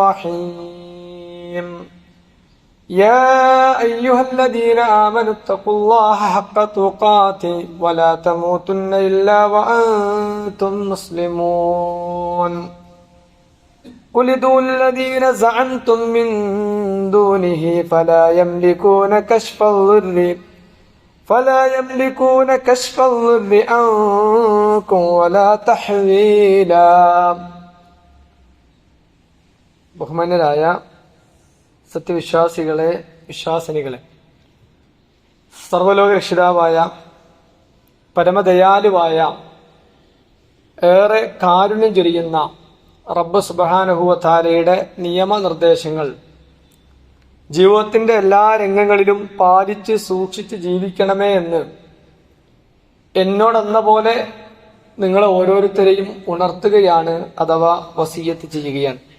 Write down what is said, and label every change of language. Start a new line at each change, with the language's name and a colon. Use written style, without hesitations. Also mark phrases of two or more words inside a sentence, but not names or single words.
Arabic: الرحيم يا أيها الذين آمنوا اتقوا الله حق تقاته ولا تموتن إلا وأنتم مسلمون قل ادعوا الذين زعمتم من دونه فلا يملكون كشف الضر عنكم ولا تحويلا.
Malayalam: ബഹുമാന്യരായ സത്യവിശ്വാസികളെ, വിശ്വാസിനികളെ, സർവ്വലോക രക്ഷിതാവായ പരമദയാലുവായ ഏറെ കാരുണ്യം ചൊരിയുന്ന റബ്ബ്
Arabic: سبحانه وتعالى
Malayalam: നിയമനിർദ്ദേശങ്ങൾ ജീവിതത്തിന്റെ എല്ലാ രംഗങ്ങളിലും പാലിച്ച് സൂക്ഷിച്ച് ജീവിക്കണമേ എന്ന് എന്നോടെന്ന പോലെ നിങ്ങളെ ഓരോരുത്തരെയും ഉണർത്തുകയാണ്, അഥവാ വസിയ്യത്ത് ചെയ്യുകയാണ്.